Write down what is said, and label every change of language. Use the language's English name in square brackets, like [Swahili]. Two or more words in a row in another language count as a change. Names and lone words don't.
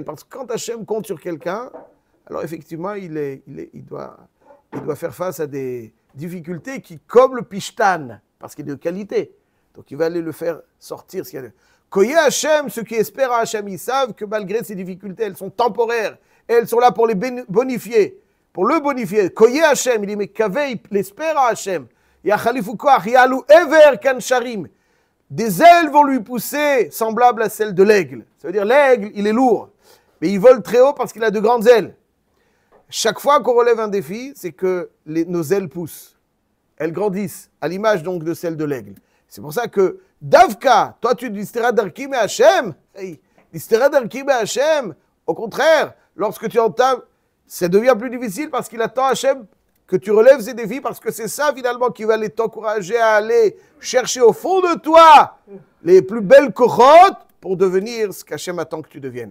[French] Parce que quand Hachem compte sur quelqu'un, alors effectivement, il doit faire face à des difficultés qui, comme le pishtan, parce qu'il est de qualité, donc il va aller le faire sortir. [Hebrew] קוי השם, [French] ceux qui espèrent à Hachem, ils savent que malgré ces difficultés, elles sont temporaires, et elles sont là pour les bonifier, pour le bonifier. [Hebrew] קוי השם, [French] il dit, mais Kaveh, il espère à Hachem. [Hebrew] יחליפו כח, יעלו אבר כנשרים. [French] Des ailes vont lui pousser, semblables à celles de l'aigle. Ça veut dire, l'aigle, il est lourd, mais il vole très haut parce qu'il a de grandes ailes. Chaque fois qu'on relève un défi, c'est que nos ailes poussent. Elles grandissent, à l'image donc de celles de l'aigle. C'est pour ça que, Davka, toi tu dis [Hebrew] נסתרה דרכי מ השם, נסתרה דרכי מ השם, [French] au contraire, lorsque tu entames, ça devient plus difficile parce qu'il attend Hashem que tu relèves ces défis, parce que c'est ça finalement qui va t'encourager à aller chercher au fond de toi les plus belles kochot pour devenir ce qu'Hachem attend que tu deviennes.